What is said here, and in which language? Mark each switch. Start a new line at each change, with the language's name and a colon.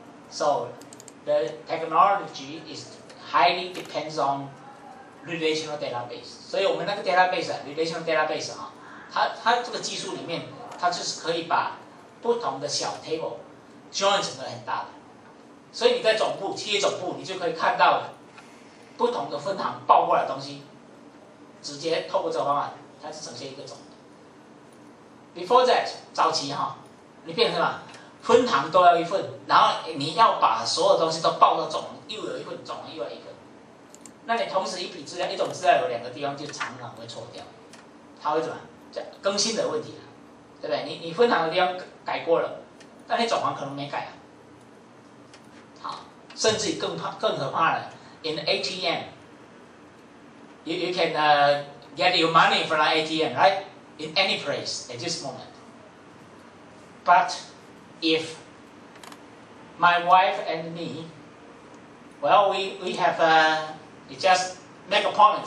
English: So the technology is highly depends on relational database.
Chinese: 所以我们那个 database、relational database 哈，它这个技术里面，它就是可以把不同的小 table join 成个很大的。所以你在总部、企业总部，你就可以看到不同的分行报过来的东西，直接透过这个方案，它是呈现一个总的。
English: Before that，
Chinese: 早期哈，你变成什么？分行都要一份，然后你要把所有东西都报到总，又有一份总，又有一份。那你同时一笔资料，一种资料有2个地方就常常会错掉，它会怎么？更新的问题了，对不对？你分行的地方改过了，但你总行可能没改啊。好，甚至更可怕的
English: ，in ATM， you can get your money from an ATM, right? In any place at this moment. But if my wife and me, well, we have we just make appointment.